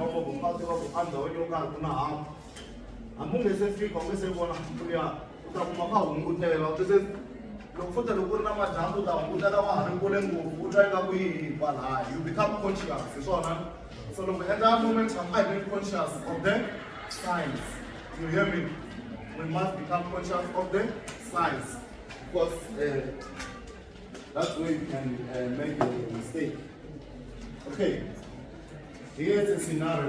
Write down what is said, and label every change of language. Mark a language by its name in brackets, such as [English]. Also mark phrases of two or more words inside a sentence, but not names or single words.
[Tsonga] mavoko ka tiva ku andhaweni yo karhi ku na hamu hambi ungese fika ungese vona kuya u ta kuma ka hungutela basuthi loko futhi loko ku ri na majambu ta hungutela wa ha ri kule ngopfu u twa inga ku yi kwala [English] you become conscious [Tsonga] hi swona so loko [English] at that moment I'm being conscious of the signs. You hear me? We must become conscious of the signs, because that's where you can make a mistake. Okay, here's a scenario.